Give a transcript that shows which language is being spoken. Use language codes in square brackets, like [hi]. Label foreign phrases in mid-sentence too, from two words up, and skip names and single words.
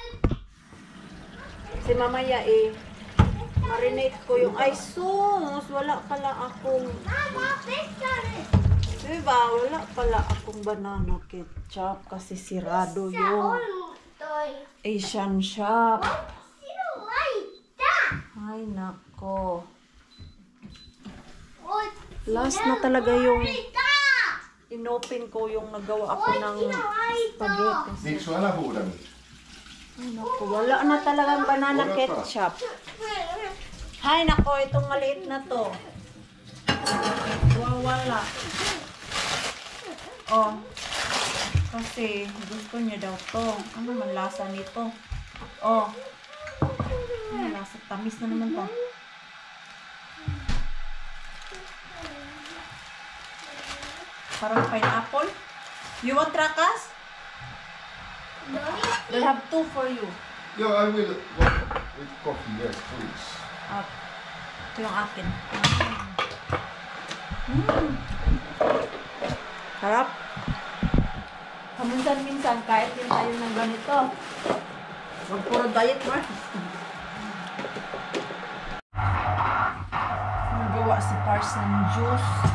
[tl] Si mamaya marinate ko yung ay sus, wala pala akong diba, wala pala akong [en] banana ketchup [tl] kasi sirado yung [en] Asian shop. [tl] Ay nako, last na talaga yung inopen ko yung nagawa ako ng spaghetti. [fi] Miksi älä huuda nyt? [tl] Ay nako, wala na talagang [en] banana ketchup. [tl] Hay nako, itong maliit na to. Wala. Oh. Kasi gusto niya daw to. Ano man lasa nito? Oh. Ay, lasa tamis na naman to. Parang pineapple. [en] You want trakas? They have 2 for you. Yeah, I will. With coffee, yes, please. [tl] Ito yung akin. Harap. Kaminsan-minsan, kahit din tayo ng ganito. Huwag puro diet, bro. Nagawa si Pars ng juice.